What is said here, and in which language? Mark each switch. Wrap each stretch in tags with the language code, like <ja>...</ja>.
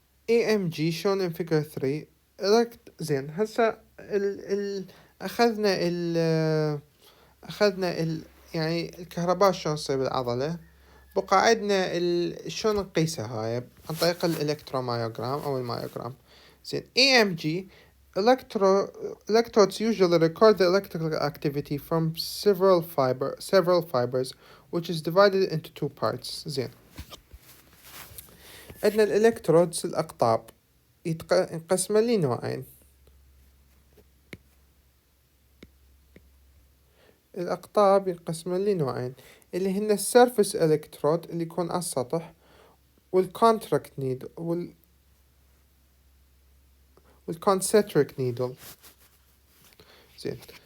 <en>EMG shown in figure 3.</en> <ar>زين. هسا أخذنا يعني الكهرباء شلون تصير بالعضلة. بقى عندنا شلون نقيسها هاي عن طريق الإلكترومايوغرام أو المايوغرام. زين.</ar> <en>EMG electrodes usually record the electrical activity from several fibers which is divided into two parts.</en> <ar>زين. عندنا الإلكترودز الأقطاب ينقسم لي نوعين. الأقطاب ينقسم لي نوعين، اللي هن السيرفس إلكترود اللي يكون على السطح، والكونتراكت نيدل والكونسنتريك نيدل. زين.</ar>